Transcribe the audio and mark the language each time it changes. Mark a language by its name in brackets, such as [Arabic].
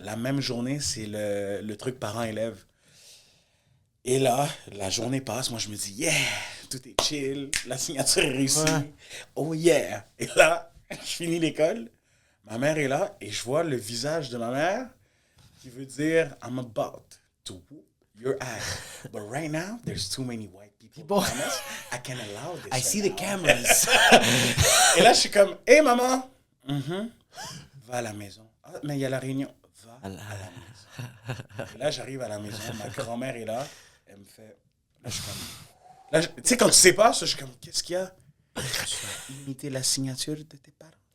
[French] La même journée, c'est le truc parent-élève. Et là, la journée passe. Moi, je me dis, yeah, tout est chill. La signature est réussie. Ouais. Oh yeah. Et là, je finis l'école. Ma mère est là et je vois le visage de ma mère qui veut dire, [English] I'm about to whoop your ass. But right now, there's too many white people. around us. I can't allow this. I right see the now. cameras. [French] Et là, je suis comme, hey maman, va à la maison. Ah, mais il y a la réunion. Va à la maison. Et là, j'arrive à la maison, ma grand-mère est là, elle me fait. Là, je suis comme. Là, tu sais, quand tu sais pas, ça, je suis comme, qu'est-ce qu'il y a? Tu as imité la signature de tes parents.